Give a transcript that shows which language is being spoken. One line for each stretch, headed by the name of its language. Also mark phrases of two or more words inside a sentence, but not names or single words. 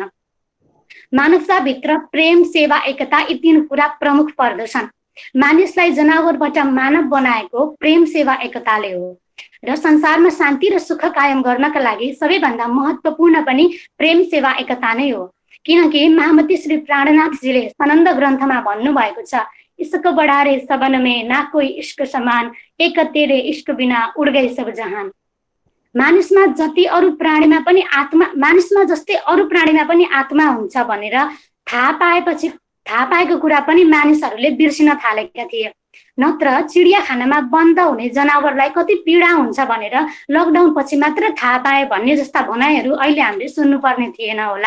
Nepali: मानवताभित्र प्रेम, सेवा, एकता यी 3 कुरा प्रमुख पर्दछन्। मानिसलाई जनावरबाट मानव बनाएको प्रेम, सेवा, एकताले हो र संसारमा शान्ति र सुख कायम गर्नका लागि सबैभन्दा महत्त्वपूर्ण पनि प्रेम, सेवा, एकता नै हो। किनकि महामती श्री प्राणनाथजीले सनन्द ग्रन्थमा भन्नुभएको छ,
Hindi: इश्क बड़ा रे सबन में ना कोई इश्क समान, एक तेरे इश्क बिना उड़ गई सब जहान।
Nepali: मानिसमा जति अरू प्राणीमा पनि आत्मा हुन्छ भनेर थाहा पाएको कुरा पनि मानिसहरूले बिर्सिन थालेका थिए। नत्र चिडियाखानामा बन्द हुने जनावरलाई कति पीडा हुन्छ भनेर लकडाउन पछि मात्र थाहा पाए भन्ने जस्ता भनाइहरू अहिले हामीले सुन्नुपर्ने थिएन होला।